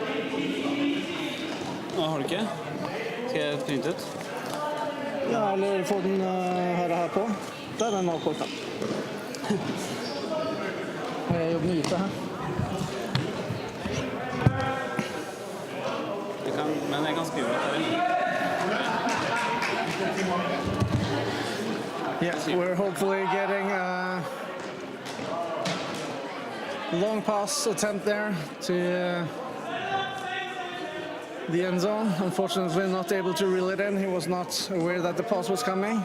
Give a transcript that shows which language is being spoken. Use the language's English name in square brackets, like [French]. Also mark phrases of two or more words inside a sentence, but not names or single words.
[Norwegian] Har du ikke? Skal jeg printe ut? Ja, eller få den her på. Der er den avkortet. Jeg jobber med IT her. Men jeg kan skrive det. [English] Yes, we're hopefully getting a long pass attempt there to the end zone. Unfortunately not able to reel it in. He was not aware that the pass was coming.